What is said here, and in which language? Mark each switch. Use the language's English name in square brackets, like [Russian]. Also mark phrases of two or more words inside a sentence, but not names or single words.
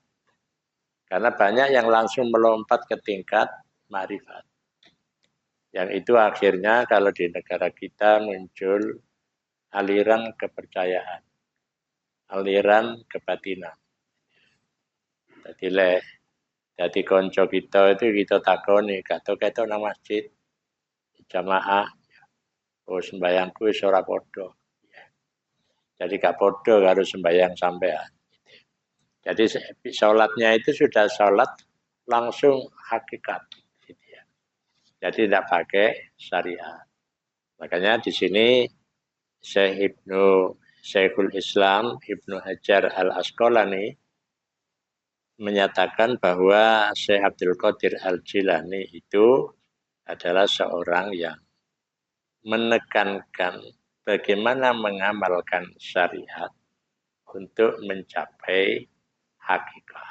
[Indonesian] Karena banyak yang langsung melompat ke tingkat ma'rifat. Yang itu akhirnya kalau di negara kita muncul aliran kepercayaan, aliran kebatinan. Jadi konco kita itu kita takoni, [Javanese] kata nang masjid, jamaah, oh sembayangku wis ora padha. Jadi gak padha karo sembayang sampean. [Indonesian] Jadi sholatnya itu sudah sholat langsung hakikat. Jadi tidak pakai syariat. Makanya di sini Syekhul Islam Ibnu Hajar Al-Asqalani menyatakan bahwa Syekh Abdul Qadir Al-Jilani itu adalah seorang yang menekankan bagaimana mengamalkan syariat untuk mencapai hakikat.